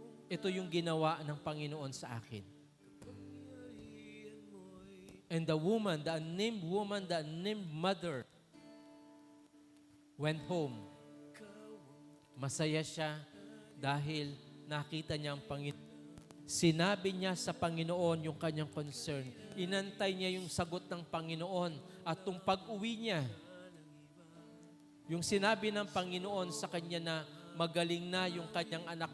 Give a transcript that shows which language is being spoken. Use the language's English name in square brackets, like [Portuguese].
[Filipino] Ito yung ginawa ng Panginoon sa akin. [English] And the unnamed woman, the unnamed mother, went home. [Filipino] Masaya siya dahil nakita niya ang Panginoon. Sinabi niya sa Panginoon yung kanyang concern. Inantay niya yung sagot ng Panginoon at tung pag-uwi niya, yung sinabi ng Panginoon sa kanya na magaling na yung kanyang anak.